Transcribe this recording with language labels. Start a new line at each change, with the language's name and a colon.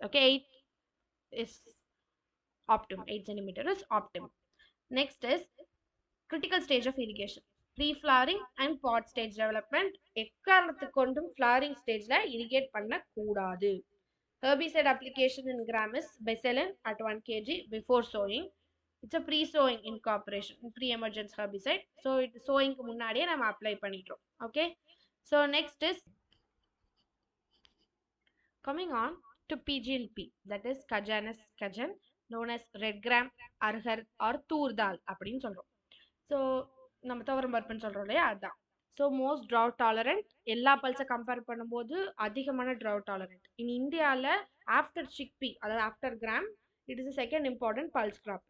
English: okay, 8 is optimum, 8 centimeter is optimum. Next is critical stage of irrigation, pre-flowering and pod stage development.
Tamil: எக்காரணத்துக்கு கொண்டும் flowering stageல irrigate பண்ண கூடாது.
English: Herbicide application in gram is Becelin at 1 kg before sowing. It's a pre-sowing incorporation, pre-emergence herbicide. So it sowing
Tamil: முன்னாடியே நம்ம apply பண்ணிட்டோம்.
English: okay, so next is coming on to pigeon pea, that is Cajanus cajan, known as red gram, arhar or tur dal
Tamil: அப்படின்னு சொல்றோம். So நம்ம துவரம் பருப்புன்னு சொல்கிறோம் இல்லையா, அதுதான். ஸோ
English: most drought tolerant,
Tamil: எல்லா பல்ஸை கம்பேர் பண்ணும்போது அதிகமான ட்ரவுட் டாலரண்ட்.
English: In இந்தியாவில் after chickpea, அதாவது after gram, it is second important pulse crop.